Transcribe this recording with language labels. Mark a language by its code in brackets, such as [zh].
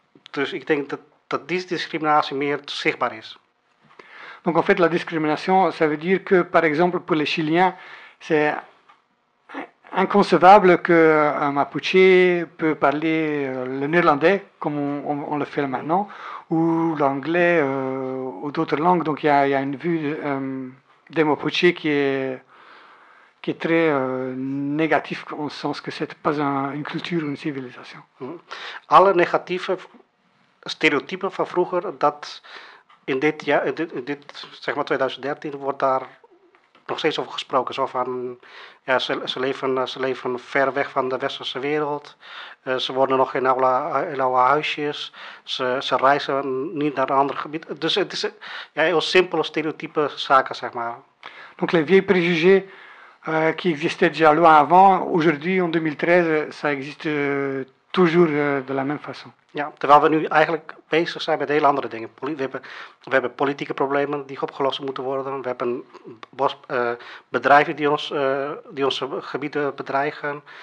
[nl] Dus ik denk dat die discriminatie meer zichtbaar is. [fr] Donc en fait, la discrimination, ça veut dire que, par exemple, pour les Chiliens, c'est inconcevable qu'un Mapuche peut parler le néerlandais, comme on le fait maintenant, ou l'anglais, ou d'autres langues. Donc il y a une vue des Mapuche qui est très négative, en ce sens que c'est pas une culture ou une civilisation. Mm-hmm. [nl] Alle négatieve stereotypen van vroeger, dat in dit jaar, in dit zeg maar 2013, wordt daar nog steeds over gesproken. Zo van, ja, ze leven ver weg van de westerse wereld. Ze wonen nog in oude huisjes. Ze reizen niet naar een ander gebied. Dus het is heel simpele stereotype zaken, zeg maar. [fr] Donc les vieux préjugés qui existaient déjà loin avant, aujourd'hui en 2013, ça existe toujours de la même façon. [nl] Ja, terwijl we nu eigenlijk bezig zijn met heel andere dingen. We hebben politieke problemen die opgelost moeten worden. We hebben bedrijven die onze gebieden bedreigen.